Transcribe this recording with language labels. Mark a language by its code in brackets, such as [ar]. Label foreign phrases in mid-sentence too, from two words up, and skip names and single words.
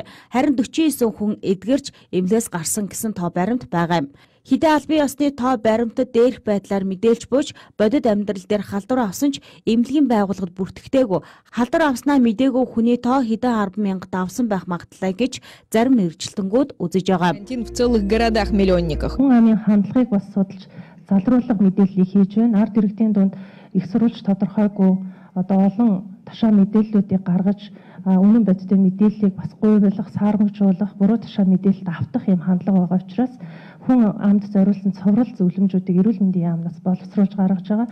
[mn] Харин 49 хүн эдгэрч эмнэлгээс гарсан гэсэн тоо баримт байгаа юм. Хэдэн албан ёсны тоо баримтад дээрх байдлаар мэдээлж буйж бодит амьдрал дээр халдвар авсан ч эмнэлгийн байгууллагад бүртгэгдээгүй. Халдвар авснаа мэдээгүй хүний тоо хэдэн 10,000 давсан байх магадлалтай гэж зарим мэргэжилтэнгүүд үзэж байгаа. [ru] В целых городах-миллионниках. [mn] Хүн амын хандлагыг бас судалж залруулах мэдээллийг хийж байна. Ард иргэдийн дунд их сурвалж тодорхойгүй олон ташаа мэдээллүүдийг гаргаж үнэн бодиттой мэдээллийг бас гуйвуулах, саармжуулах, буруу ташаа мэдээлэлд автах юм хандлага байгаа учраас хүн амд зориулсан цоврал зөвлөмжүүдийг эрүүл мэндийн яамнаас боловсруулж гаргаж байгаа.